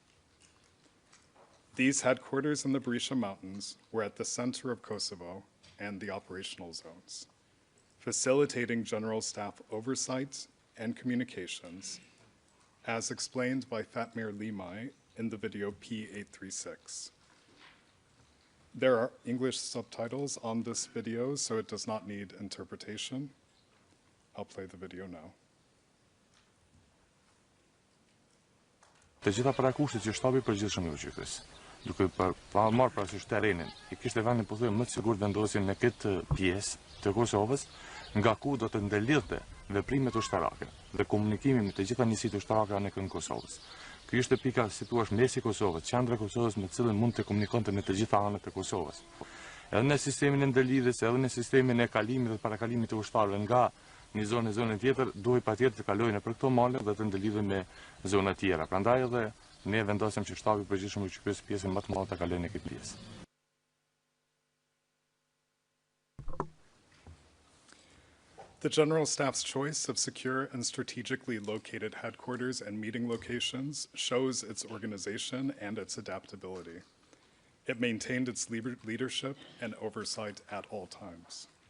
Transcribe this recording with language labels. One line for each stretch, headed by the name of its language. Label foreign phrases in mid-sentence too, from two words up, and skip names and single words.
English: These headquarters in the Berisha Mountains were at the center of Kosovo and the operational zones, facilitating General Staff oversight and communications, as explained by Fatmir Limay in the video P836. There are English subtitles on this video, so it does not need interpretation. I'll play the video now.
Albanian: Të gjitha parakushtet që shtabi përgjithshëm i qytetis, duke marrë parasysh terrenin, I kishte vendin pothuajse më të sigurt vendosjen në këtë pjesë të Kosovës, nga ku do të ndërlidhte veprimet ushtarake dhe komunikimi me të gjitha njësitë ushtarake në kënd Kosovës. Ky ishte pika, si thua, mesi i Kosovës, qendra e Kosovës me të cilën mund të komunikonte me të gjitha anët e Kosovës. Edhe në sistemin e ndërlidhjes, edhe në sistemin e kalimit dhe parakalimit të ushtarëve nga një zonë në zonën tjetër, duhej patjetër të kalojnë për këto male dhe të ndërlidhen me zona tjera. Prandaj edhe ne vendosëm që shtabi i përgjithshëm i qytetit pjesën më të madhe ta kalojnë në këtë pjesë.
English: The General Staff's choice of secure and strategically located headquarters and meeting locations shows its organization and its adaptability. It maintained its leadership and oversight at all times.